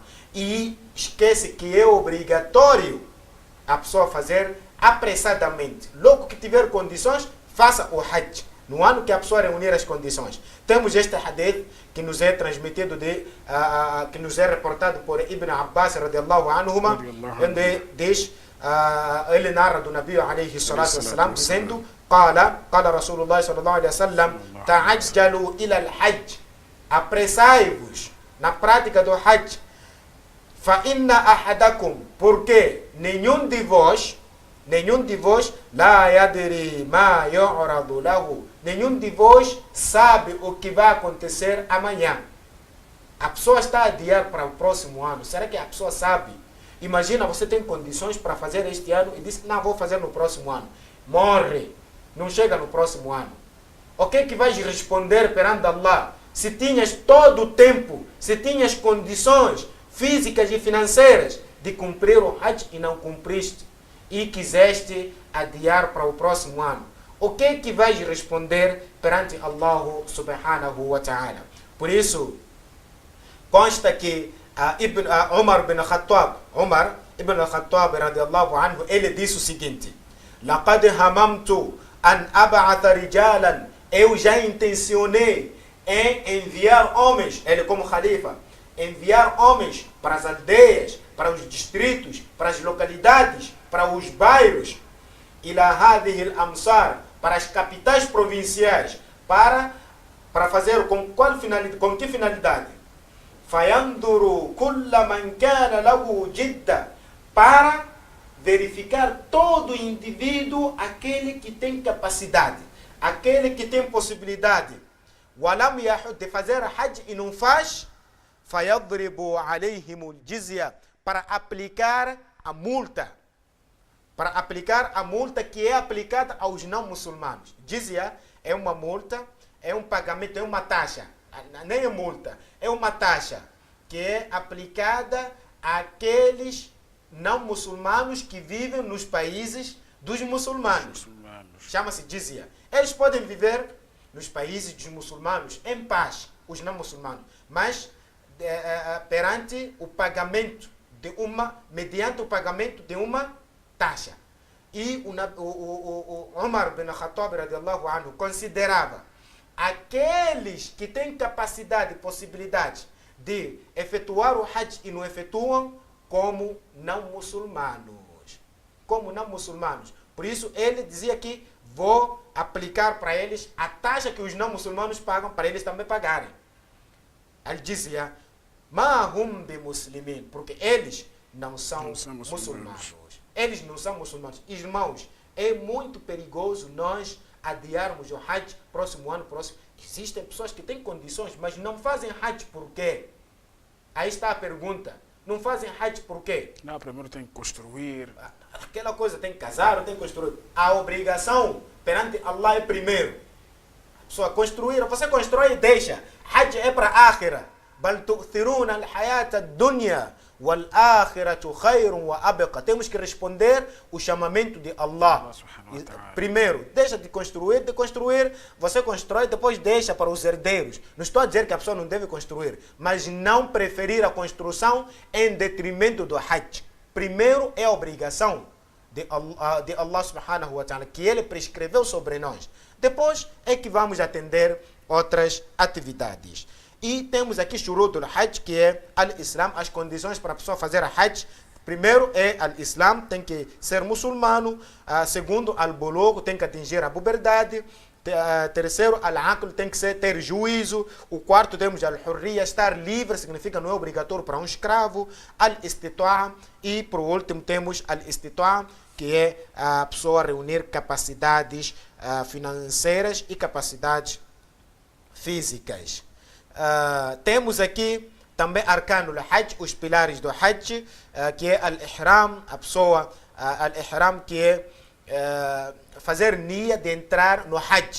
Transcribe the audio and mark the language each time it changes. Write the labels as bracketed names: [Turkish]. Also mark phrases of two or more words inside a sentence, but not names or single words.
[Portuguese] E esquece que é obrigatório a pessoa fazer apressadamente. Logo que tiver condições, faça o Hajj. No ano que a pessoa reunir as condições. Temos este hadith que nos é transmitido, que nos é reportado por Ibn Abbas [Arabic] رضي الله عنهما, [Portuguese] onde diz, ele narra do Nabi [Arabic] عليه الصلاة والسلام, dizendo: قال رسول الله صلى الله عليه وسلم تعجلوا إلى الحج. [Portuguese] Apressai-vos na prática do Hajj. [Arabic] فَإِنَّ أَحَدَكُمْ, [Portuguese] porque nenhum de vós, [Arabic] لا يدري ما يعرض له, [Portuguese] nenhum de vós sabe o que vai acontecer amanhã. A pessoa está a adiar para o próximo ano. Será que a pessoa sabe? Imagina, você tem condições para fazer este ano e diz, não, vou fazer no próximo ano. Morre. Não chega no próximo ano. O que é que vais responder perante Allah? Se tinhas todo o tempo, se tinhas condições físicas e financeiras de cumprir o Hajj e não cumpriste, e quiseste adiar para o próximo ano, o que é que vais responder perante Allah [Arabic] سبحانه وتعالى? [Portuguese] Por isso, consta que Umar ibn Khattab [Arabic] رضي الله عنه, [Portuguese] ele disse o seguinte: [Arabic] لَقَدْ هَمَمْتُ أَنْ أَبْعَثَ رِجَالًا, [Portuguese] eu já intencionei em enviar homens, ele como Khalifa, enviar homens para as aldeias, para os distritos, para as localidades, para os bairros, [Arabic] إِلَى هَذِهِ الْأَمْصَارِ, [Portuguese] para as capitais provinciais, para fazer com que finalidade? [Arabic] فَيَنْظُرُ كُلَّ مَنْ كَانَ لَهُ جِدًّا, [Portuguese] para verificar todo indivíduo, aquele que tem capacidade, aquele que tem possibilidade, [Arabic] وَلَمْ يَحُدْ, [Portuguese] de fazer Hajj e não faz, [Arabic] فَيَضْرِبُ عَلَيْهِمُ الْجِزْيَةِ, [Portuguese] para aplicar a multa. Para aplicar a multa que é aplicada aos não muçulmanos. Jizya é uma multa, é um pagamento, é uma taxa. Nem é multa, é uma taxa que é aplicada àqueles não muçulmanos que vivem nos países dos muçulmanos. Chama-se Jizya. Eles podem viver nos países dos muçulmanos em paz, os não muçulmanos, mas perante o pagamento de mediante o pagamento de uma taxa. E o Umar ibn Khattab [Arabic] رضي الله عنه [Portuguese] considerava aqueles que têm capacidade e possibilidade de efetuar o Hajj e não efetuam como não muçulmanos. Como não muçulmanos. Por isso ele dizia que vou aplicar para eles a taxa que os não muçulmanos pagam, para eles também pagarem. Ele dizia, [Arabic] ما هم بمسلمين, [Portuguese] porque eles não são muçulmanos. Eles não são muçulmanos. Irmãos, é muito perigoso nós adiarmos o Hajj próximo ano. Existem pessoas que têm condições, mas não fazem Hajj por quê? Aí está a pergunta. Não fazem Hajj por quê? Não, primeiro tem que construir. Aquela coisa, tem que casar, tem que construir. A obrigação perante Allah é primeiro. A pessoa construir, você constrói e deixa. Hajj é para a akhira. [Arabic] بل تؤثرون الحياة الدنيا والآخرة خير وأبقى. [Portuguese] Temos que responder o chamamento de Allah. Primeiro, deixa de construir, você constrói, depois deixa para os herdeiros. Não estou a dizer que a pessoa não deve construir, mas não preferir a construção em detrimento do Hajj. Primeiro é a obrigação de Allah [Arabic] سبحانه وتعالى, [Portuguese] que ele prescreveu sobre nós. Depois é que vamos atender outras atividades. E temos aqui [Arabic] شروط الحج, [Portuguese] que é al-Islam, as condições para a pessoa fazer a Hajj. Primeiro é al-Islam, tem que ser muçulmano. Segundo, al-Bulugh, tem que atingir a puberdade. Terceiro, al-Aql, tem que ter juízo. O quarto, temos al-Hurriya, estar livre, significa não é obrigatório para um escravo. Al-Istita'a, e por último temos al-Istita'a, que é a pessoa reunir capacidades financeiras e capacidades físicas. Temos aqui também [Arabic] أركان الحج, [Portuguese] os pilares do Hajj, que é Al-Ihram, a pessoa, Al-Ihram, que é fazer nia de entrar no Hajj.